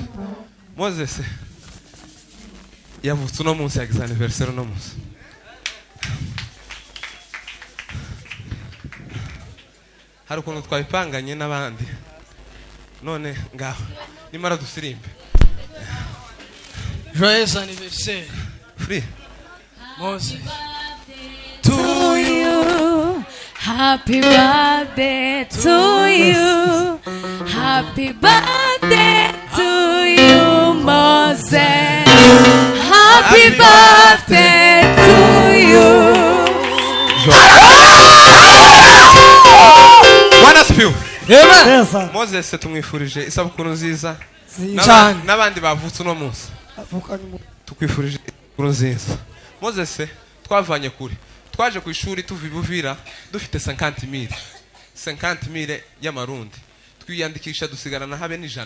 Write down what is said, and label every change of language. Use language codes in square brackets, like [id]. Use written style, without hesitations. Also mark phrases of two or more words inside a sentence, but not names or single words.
[rw] Moses yavutse no munsi yagize anniversaire no munsi. Hari ukuntu twabipanganye n'abandi none ngaho nimara dusirimbe. [fr] Joyeux anniversaire. Free. [en] Moses. To you, happy birthday to you, happy birthday to you, Moses. Happy birthday to you. [sw] Bwana asifiwe. Amen. Yes. [rw] Moses tumwifurije isabukuru nziza. Cyane. N'abandi bavutse no munsi. Tukwifurije isabukuru nziza. Moses twavanye kure. Twaje ku ishuri tuva ibuvira dufite 50,000 y'amarundi. Twiyandikisha dusigarana habe n'ijana.